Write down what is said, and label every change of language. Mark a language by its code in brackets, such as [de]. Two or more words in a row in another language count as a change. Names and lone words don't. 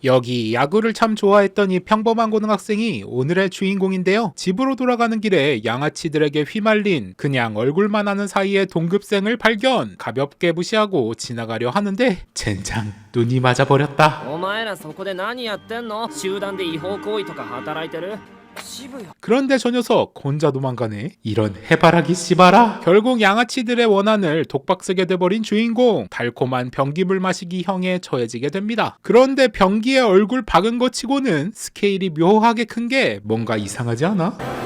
[ko] 여기 야구를 참 좋아했던 이 평범한 고등학생이 오늘의 주인공인데요. 집으로 돌아가는 길에 양아치들에게 휘말린 그냥 얼굴만 아는 사이의 동급생을 발견. 가볍게 무시하고 지나가려 하는데 젠장 눈이 맞아버렸다. [ja] お前らそこで何やってんの？集団で違法行為とか働いてる？ [ko] 그런데 저 녀석 혼자 도망가네. 이런 해바라기 씨바라. 결국 양아치들의 원한을 독박 쓰게 돼버린 주인공. 달콤한 변기물 마시기 형에 처해지게 됩니다. 그런데 변기에 얼굴 박은 것 치고는 스케일이 묘하게 큰 게 뭔가 이상하지 않아?